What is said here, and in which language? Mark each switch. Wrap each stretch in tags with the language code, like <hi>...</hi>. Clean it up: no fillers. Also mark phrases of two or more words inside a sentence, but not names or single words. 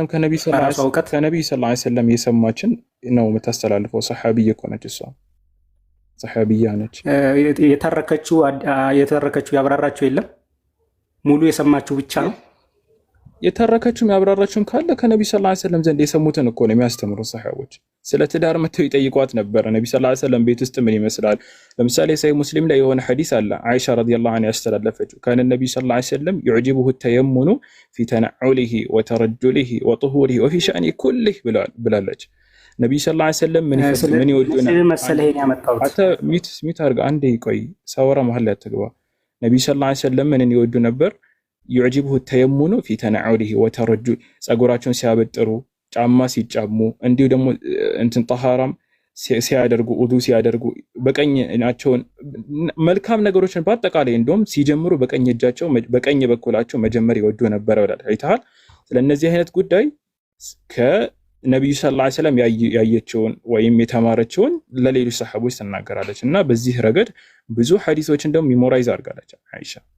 <am>ከነብዩ</am> <ar>صلى الله عليه وسلم</ar> <am>የሰማችን ነው የምታስተላልፈው። ሰሐቢያ እኮ ነች እሷ። ሰሐቢያ ነች። የተረከችው ያብራራችው የለም፣ ሙሉ የሰማችው ብቻ ነው። የተረከችውም ያብራራችውም ካለ ከነብዩ</am> <ar>صلى الله عليه وسلم</ar> <am>ዘንድ የሰሙትን እኮ ነው የሚያስተምሩ። ሰሐቦች ስለ ትዳር መተው ይጠይቋት ነበር። ነብዩ</am> <ar>صلى الله عليه وسلم</ar> <am>ቤት ውስጥ ምን ይመስላል? ለምሳሌ ሰሂህ ሙስሊም ላይ የሆነ ሐዲስ አለ። አይሻ</am> <ar>رضي الله عنها</ar> <am>ያስተላለፈችው</am> <ar>كان النبي صلى الله عليه وسلم يعجبه التيمن في تنعله وترجله وطهوره وفي شأن كله</ar> <am>ብላለች። ነብዩ</am> <ar>صلى الله عليه وسلم</ar> <am>ምን ይወዱና መሰለኝ ያመጣሁት አተ ሚት አርጋ አንዴ ቆይ ሳወራ መሐል ላይ አትግባ። ነብዩ</am> <ar>صلى الله عليه وسلم</ar> <am>ምን ይወዱ ነበር?</am> <ar>يعجبه التيمن في تنعله وترجل</ar> <am>ጸጉራቸውን ሲያበጥሩ፣ ጫማ ሲጫሙ፣ እንዲሁ ደግሞ እንትን ጠሃራም ሲያደርጉ፣ ውዱ ሲያደርጉ በቀኝ ናቸውን መልካም ነገሮችን በአጠቃላይ እንደውም ሲጀምሩ በቀኝ እጃቸው በቀኝ በኩላቸው መጀመር ይወዱ ነበር ብላለች። አይተሃል? ስለነዚህ አይነት ጉዳይ ከነብዩ</am> <ar>صلى الله عليه وسلم</ar> <am>ያየችውን ወይም የተማረችውን ለሌሎች ሰሃቦች ትናገራለች። እና በዚህ ረገድ ብዙ ሐዲሶችን ደግሞ ሚሞራይዝ አድርጋለች አይሻ።</am>